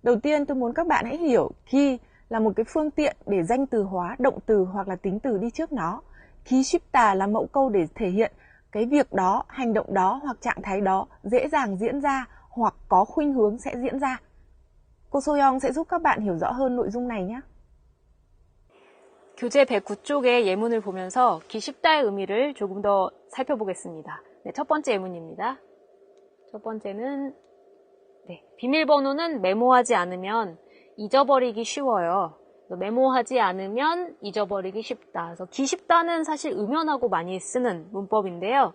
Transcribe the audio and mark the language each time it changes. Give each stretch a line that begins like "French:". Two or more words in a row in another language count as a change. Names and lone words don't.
Vietnamese: Đầu tiên tôi muốn các bạn hãy hiểu 기 là một cái phương tiện để danh từ hóa động từ hoặc là tính từ đi trước nó.
Korean: 기 쉽다
Vietnamese: là mẫu câu để thể hiện cái việc đó, hành động đó hoặc trạng thái đó dễ dàng diễn ra hoặc có khuynh hướng sẽ diễn ra. Cô Soyoung sẽ giúp các bạn hiểu rõ hơn nội dung này nhé.
Korean: 교재 109쪽의 예문을 보면서 기 쉽다의 의미를 조금 더 살펴보겠습니다. 네, 첫 번째 예문입니다. 첫 번째는 비밀번호는 메모하지 않으면 잊어버리기 쉬워요. 메모하지 않으면 잊어버리기 쉽다. 그래서 기 쉽다는 사실 음연하고 많이 쓰는 문법인데요.